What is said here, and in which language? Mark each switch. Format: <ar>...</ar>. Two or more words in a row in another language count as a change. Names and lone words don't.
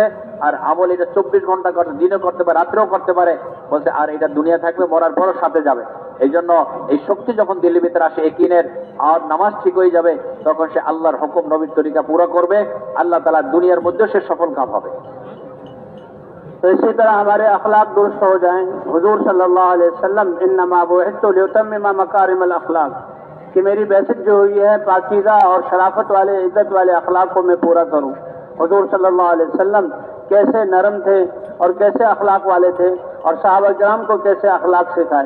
<bn>আর আমল এটা 24 ঘন্টা করতে, দিনও করতে পারে, রাত্রেও করতে পারে। বলছে আর এটা দুনিয়া থাকবে, মরার পরও সাথে যাবে। এই জন্য এই শক্তি যখন দিল্লির ভিতরে আসে একিনের, আর নামাজ ঠিক হয়ে যাবে, তখন সে আল্লাহর হুকুম নবীর তরিকা পুরো করবে, আল্লাহ তাআলা দুনিয়ার মধ্যে সে সফল কাম হবে।</bn> <ur>تو اسی طرح ہمارے اخلاق درست ہو جائیں. حضور صلی اللہ علیہ وسلم</ur> <ar>انما بعثت لاتمم مکارم الاخلاق،</ar> <ur>کہ میری بعثت جو ہوئی ہے پاکیزہ اور شرافت والے، عزت والے اخلاق کو میں پورا کروں. حضور صلی اللہ علیہ وسلم کیسے نرم تھے اور کیسے اخلاق والے تھے، اور صحابہ کرام کو کیسے اخلاق سکھائے.</ur>